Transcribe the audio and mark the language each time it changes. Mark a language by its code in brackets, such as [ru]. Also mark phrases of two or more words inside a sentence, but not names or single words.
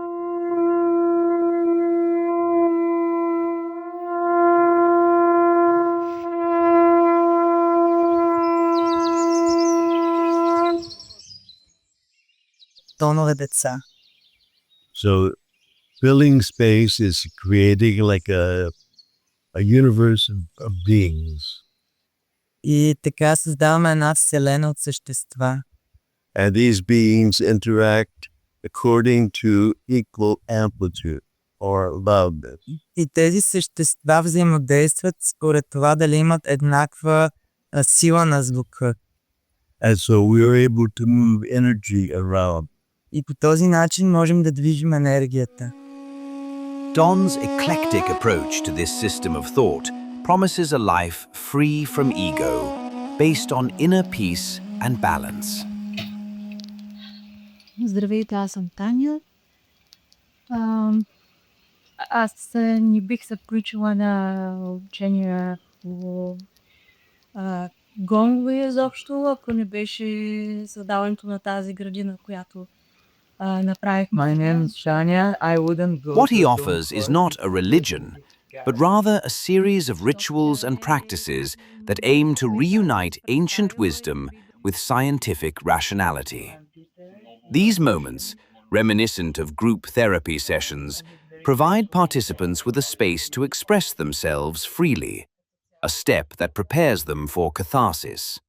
[en] Donore deца. So filling space is creating like a universe of beings. [bg] И така създаваме една вселена от същества. [en] And these beings interact according to equal amplitude or loudness. [bg] И тези същества взаимодействат според това дали имат еднаква сила на звука. [en] And so we are able to move energy around. [bg] И по този начин можем да движим енергията. [en] Don's eclectic approach to this system of thought promises a life free from ego, based on inner peace and balance. [bg] Здравейте, аз съм Таня. Аз не бих се включила на обучение по гонгове изобщо, ако не беше създаването на тази градина, която направихме. [en] My name is Shania. I wouldn't go. What he offers is not a religion, but rather a series of rituals and practices that aim to reunite ancient wisdom with scientific rationality. These moments, reminiscent of group therapy sessions, provide participants with a space to express themselves freely, a step that prepares them for catharsis.